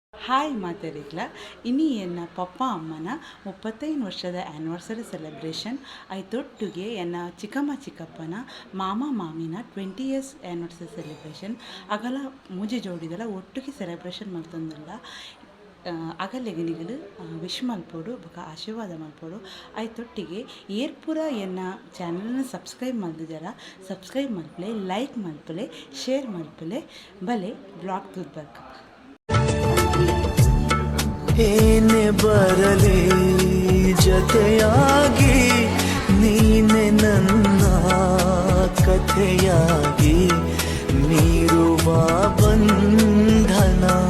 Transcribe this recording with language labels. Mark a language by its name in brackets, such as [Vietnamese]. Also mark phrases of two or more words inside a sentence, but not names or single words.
[Tulu] ಹಾಯ್ ಮಾತಾಡಿಲ್ಲ ಇನಿ ಎನ್ನ ಪಪ್ಪ ಅಮ್ಮನ 35 ವರ್ಷದ [English] anniversary celebration [Tulu] ಐತೊಟ್ಟಿಗೆ ಎನ್ನ ಚಿಕ್ಕಮ್ಮ ಚಿಕ್ಕಪ್ಪನ ಮಾಮ ಮಾಮಿನ 20 years [English] anniversary celebration [Tulu] ಅಗಲ ಮೂಜಿ ಜೋಡಿದೆಲ್ಲ ಒಟ್ಟಿಗೆ ಸೆಲೆಬ್ರೇಷನ್ ಮಾಡ್ತಂದಿಲ್ಲ ಅಗಲೆಗನಿಗಳು ವಿಶ್ ಮಲ್ಪೋಡು ಬೊಕ ಆಶೀರ್ವಾದ ಮಲ್ಪೋಡು ಐತೊಟ್ಟಿಗೆ ಏರ್ಪುರ ಎನ್ನ ಚಾನಲ್ನ ಸಬ್ಸ್ಕ್ರೈಬ್ ಮಲ್ದಿದ್ದಾರ ಸಬ್ಸ್ಕ್ರೈಬ್ ಮಲ್ಪಲೆ ಲೈಕ್ ಮಲ್ಪಲೆ ಶೇರ್ ಮಲ್ಪಲೆ ಬಲೆ ಬ್ಲಾಗ್ ತುರ್ಬರ್ಕ [Kannada] ಏನೆ ಬರಲಿ ಜೊತೆಯಾಗಿ ನೀನೆ ನನ್ನ ಕಥೆಯಾಗಿ ಮೀರುವ ಬಂಧನ